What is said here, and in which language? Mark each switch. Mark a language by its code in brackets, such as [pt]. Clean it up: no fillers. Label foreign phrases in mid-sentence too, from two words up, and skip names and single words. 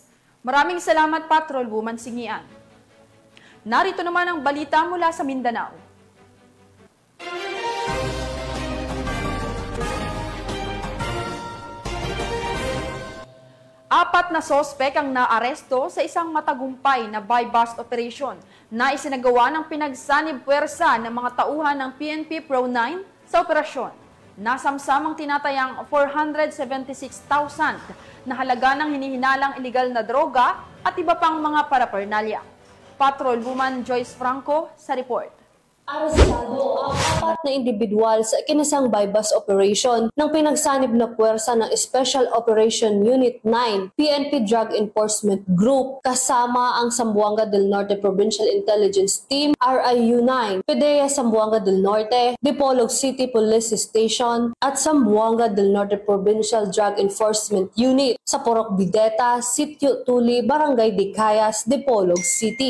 [tl] Maraming salamat, Patrolwoman Singian. Narito naman ang balita mula sa Mindanao. Apat na sospek ang naaresto sa isang matagumpay na [en] buy-bust operation [tl] na isinagawa ng pinagsanib puwersa ng mga tauhan ng PNP Pro 9 sa operasyon. Nasamsamang tinatayang 476,000 na halaga ng hinihinalang iligal na droga at iba pang mga paraphernalia. Patrolwoman Joyce Franco sa report. Arestado ang apat na individual sa ikinasang [en] buy-bust operation [tl] ng pinagsanib na puwersa ng Special Operation Unit 9 PNP Drug Enforcement Group kasama ang Zamboanga del Norte Provincial Intelligence Team RIU-9, PDEA Zamboanga del Norte, Dipolog City Police Station at Zamboanga del Norte Provincial Drug Enforcement Unit sa Porok Bideta, Sitio Tuli, Barangay Dicayas, Dipolog City.